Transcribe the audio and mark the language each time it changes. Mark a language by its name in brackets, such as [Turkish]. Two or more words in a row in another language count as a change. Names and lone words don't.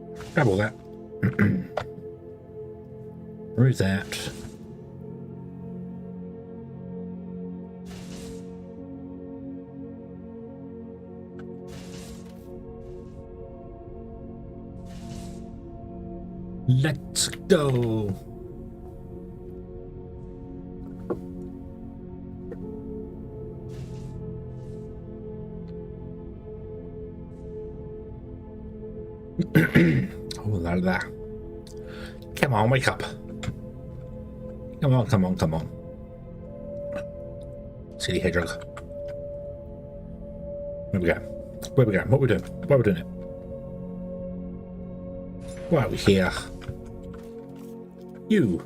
[English] Grab all that. Remove that. Let's go. Oh, la la. Come on, wake up. Come on, come on, come on. Silly hedgehog. Where we go? Where we go? What we doing? Why are we doing it? Why are we here? You.